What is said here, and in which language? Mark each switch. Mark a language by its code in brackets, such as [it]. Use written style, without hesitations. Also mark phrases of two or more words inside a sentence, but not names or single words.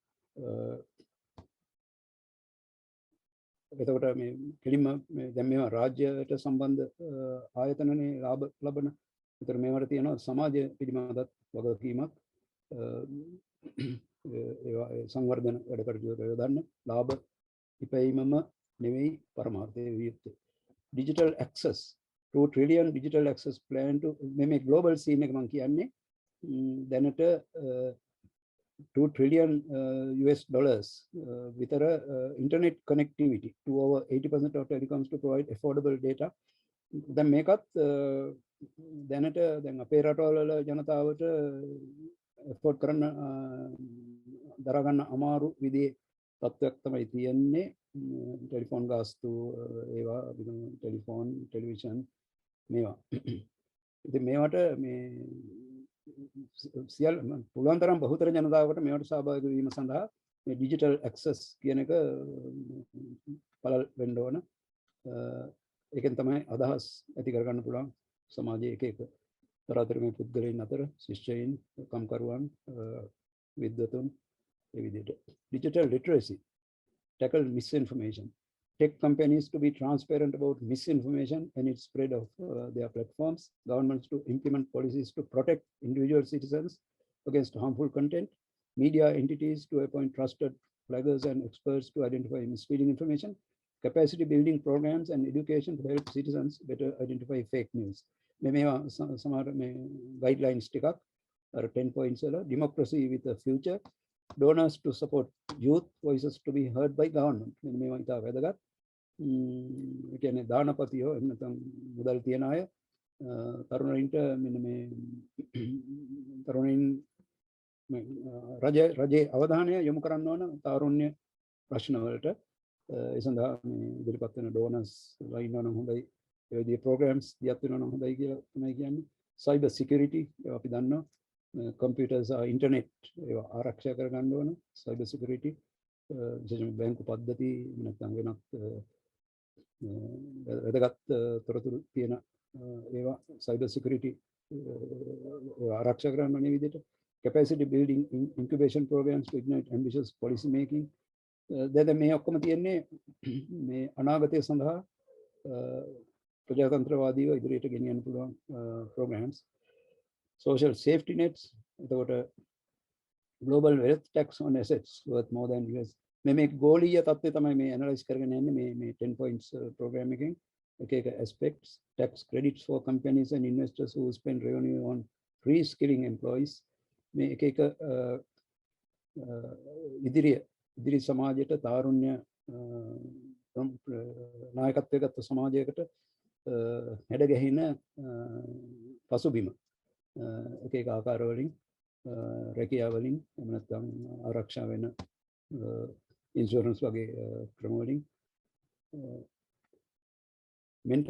[si] එතකොට මේ කෙලින්ම දැන් මේවා රාජ්‍යයට සම්බන්ධ ආයතනනේ ලාභ ලබන. ඒතර මේවට තියෙන සමාජ පිළිබඳත් වගකීමක්. ඒවා සංවර්ධන වැඩ කටයුතු යොදන්න ලාභ ඉපැයීමම නෙවෙයි පරමාර්ථය විය යුත්තේ. [en] digital access 2 trillion digital access plan to මේ global scene [si] එක මම කියන්නේ දැනට [en] 2 trillion US dollars විතර internet connectivity to over 80% of telecoms to provide affordable data. [si] දැන් මේකත් දැනට දැන් අපේ රටවල ජනතාවට afford කරන්න දරා ගන්න අමාරු විදිහේ තත්ත්වයක් තමයි තියෙන්නේ. ටෙලිෆෝන් ගාස්තු ඒවා ටෙලිෆෝන් ටෙලිවිෂන් මේවා. ඉතින් මේවට මේ සියල් පුළුවන් තරම් බහුතර ජනතාවකට මේවට සහභාගී වීම සඳහා මේ [en] digital access [si] කියන එක පළල් වෙන්න ඕන. ඒකෙන් තමයි අදහස් ඇති කරගන්න පුළුවන් සමාජයේ එක තරාතිරමේ පුද්ගලයන් අතර ශිෂ්‍යයින් කම්කරුවන් විද්වතුන් ඒ විදිහට. [en] digital literacy tackle misinformation. Tech companies to be transparent about misinformation and its spread of their platforms. Governments to implement policies to protect individual citizens against harmful content. Media entities to appoint trusted flaggers and experts to identify misleading information. Capacity building programs and education to help citizens better identify fake news. [si] මේවා සමහර මේ guidelines ටිකක් අර 10 points වල [en] democracy with a future. Donors to support youth voices to be heard by government. [si] මේවා ඉතා වැදගත්. ඒ කියන්නේ දානපතියෝ එහෙම නැත්නම් මුදල් තියන අය තරුණයින්ට මෙන්න මේ තරුණයින් රජයේ අවධානය යොමු කරන්න ඕන තාරුණ්‍ය ප්‍රශ්න වලට. ඒ සඳහා මේ ඉදිරිපත් වෙන ඩෝනර්ස් ලයින්වන හොඳයි ඒ විදිහේ ප්‍රෝග්‍රෑම්ස් දියත් වෙනවා නම් හොඳයි කියලා තමයි කියන්නේ. [en] cyber security [si] අපි දන්නවා [en] computers internet [si] ඒවා ආරක්ෂා කරගන්න ඕන. [en] cyber security [si] විශේෂයෙන්ම බැංකු පද්ධති නැත්නම් වෙනත් වැදගත් තොරතුරු තියෙන ඒවා [en] cyber security [si] ආරක්ෂා කරන්න ඕනේ විදිහට. [en] Capacity building incubation programs to ignite ambitious policy making. [si] දැන් මේ ඔක්කොම තියෙන්නේ මේ අනාගතය සඳහා ප්‍රජාතන්ත්‍රවාදීව ඉදිරියට ගෙනියන්න පුළුවන් programs. [en] Social safety nets, එතකොට global wealth tax on assets worth more than US. [si] මේ ගෝලීය තත්ත්වය තමයි මේ ඇනලයිස් කරගෙන යන්නේ මේ [en] 10 points program [si] එකෙන්. [en] එක aspects, tax credits for companies and investors who spend revenue on re-skilling employees. [si] මේ එක ඉදිරි සමාජයට තාරුණ්‍ය නායකත්වය ගත්ත සමාජයකට හැඩ ගැහෙන පසුබිම එක ආකාරවලින් රැකියාව වලින් එහෙම නැත්නම් ආරක්ෂා වෙන ඉන්ෂුරන්ස් වගේ ක්‍රම වලින් mental